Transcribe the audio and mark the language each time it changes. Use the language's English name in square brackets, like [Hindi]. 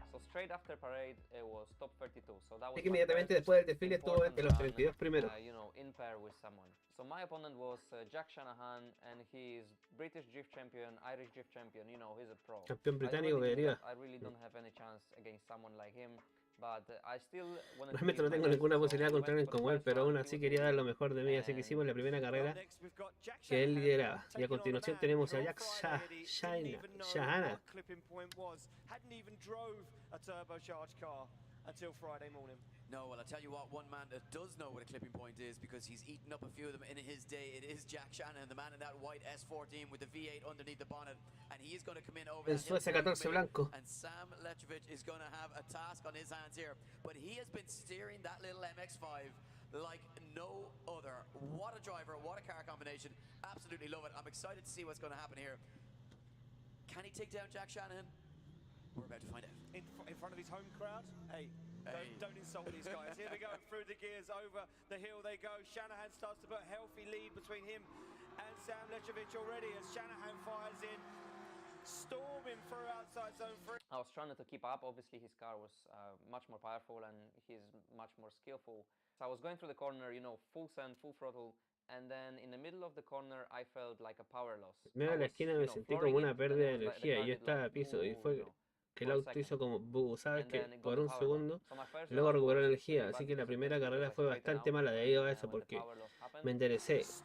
[English] straight after parade, it was top 32. So that was [Spanish] Así que inmediatamente después del desfile estuvo entre los 32 primeros. [English] you know, in pair with someone. So my opponent was Jack Shanahan, and he's British drift champion, Irish drift champion. You know, he's a pro. [Spanish] Campeón británico que deriva. [English] I really don't have any chance against someone like him. But I still wanted [Spanish] Realmente no tengo ninguna posibilidad contra alguien como él, pero aún así quería dar lo mejor de mí, así que hicimos la primera carrera que él lideraba. Y a continuación tenemos a Jack Shanahan. [English] Until Friday morning. No, well, I'll tell you what, one man that does know what a clipping point is because he's eaten up a few of them in his day. It is Jack Shanahan, the man in that white S14 with the V8 underneath the bonnet. And he is going to come in over [Spanish] El Suecia 14 blanco. [English] And Sam Lechevich is going to have a task on his hands here. But he has been steering that little MX-5 like no other. What a driver, what a car combination. Absolutely love it. I'm excited to see what's going to happen here. Can he take down Jack Shanahan? We're about to find out. In front of his home crowd? Hey. Don't insult these guys. Here they go through the gears, over the hill they go. Shanahan starts to put a healthy lead between him and Sam Lechevich already as Shanahan fires in, storming through outside zone 3. I was trying to keep up. Obviously his car was much more powerful and he's much more skillful. So I was going through the corner, you know, full send, full throttle. And then in the middle of the corner I felt like a power loss. [Spanish] En medio de la esquina me sentí como una pérdida de energía y yo estaba a piso y fue que el auto hizo como ¿sabes qué? Por un segundo y luego recuperó la energía, así que la primera carrera fue bastante mala debido a eso porque me enderecé.